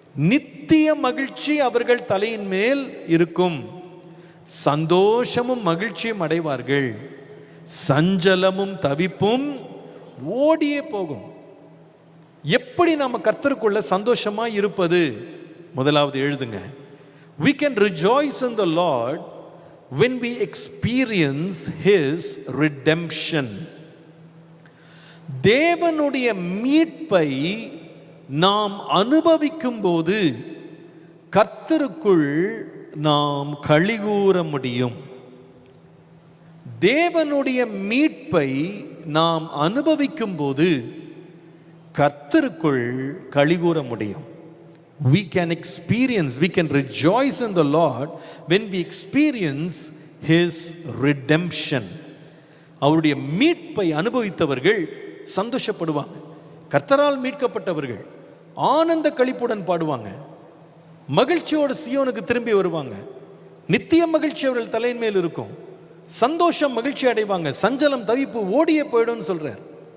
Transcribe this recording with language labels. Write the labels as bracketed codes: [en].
[ta] நித்திய மகிழ்ச்சி அவர்கள் தலையின் மேல் இருக்கும். சந்தோஷமும் மகிழ்ச்சியும் அடைவார்கள். சஞ்சலமும் தவிப்பும் ஓடியே போகும். எப்படி நாம கர்த்தருக்குள்ள சந்தோஷமா இருப்பது? முதலாவது எழுதுங்க. [en] We can rejoice in the Lord when we experience His redemption. [ta] தேவனுடைய மீட்பை நாம் அனுபவிக்கும் போது கர்த்தருக்குள் நாம் களிகூர முடியும். தேவனுடைய மீட்பை நாம் அனுபவிக்கும் போது கர்த்தருக்குள் களிகூர முடியும். [en] we can rejoice in the Lord when we experience his redemption. [ta] அவருடைய மீட்பை அனுபவித்தவர்கள் சந்தோஷப்படுவாங்க. கர்த்தரால் மீட்கப்பட்டவர்கள் ஆனந்த களிப்புடன் பாடுவாங்க. மகிழ்ச்சியோடு சியோனுக்கு திரும்பி வருவாங்க. நித்திய மகிழ்ச்சி அவர்கள் தலையின் மேல் இருக்கும். சந்தோஷம், மகிழ்ச்சி அடைவாங்க. சஞ்சலம், தவிப்பு ஓடியே போயிடும் சொல்றார்.